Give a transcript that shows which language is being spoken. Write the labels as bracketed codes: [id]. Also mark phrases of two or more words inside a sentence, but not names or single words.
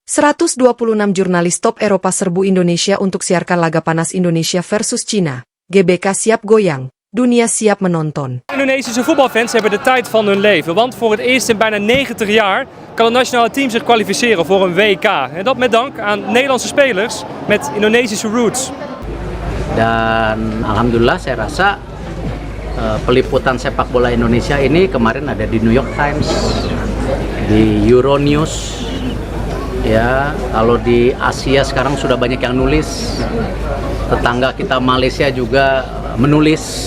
[id] 126 jurnalis top Eropa serbu Indonesia untuk siarkan laga panas Indonesia versus China. GBK siap goyang, dunia siap menonton. [nl] Indonesische voetbalfans hebben de tijd van hun leven, want voor het eerst in bijna 90 jaar kan het nationale team zich kwalificeren voor een WK. En dat met dank aan Nederlandse spelers met Indonesische roots. [id] Dan alhamdulillah saya rasa peliputan sepak bola Indonesia ini kemarin ada di New York Times, di Euronews. Ya, kalau di Asia sekarang sudah banyak yang nulis. Tetangga kita Malaysia juga menulis.